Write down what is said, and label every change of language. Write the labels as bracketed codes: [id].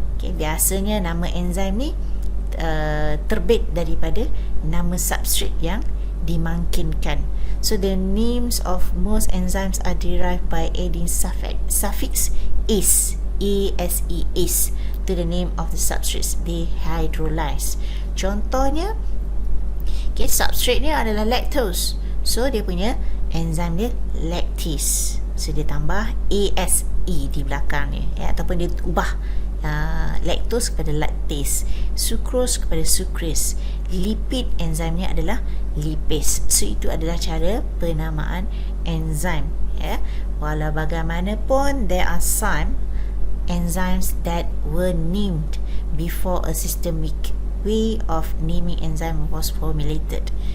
[ms] Okay, biasanya nama enzim ni terbit daripada nama substrate yang dimangkinkan. [en] So the names of most enzymes are derived by adding suffix ase, ase to the name of the substrates they hydrolyze. [ms] Contohnya, okay, substrate ni adalah lactose. So dia punya enzim dia lactase. So dia tambah ase di belakang ni, ataupun dia ubah lactose kepada lactase, sucrose kepada sucrase, lipid enzimnya adalah lipase. So itu adalah cara penamaan enzim. [en] Walau bagaimanapun, there are some enzymes that were named before a systemic way of naming enzyme was formulated.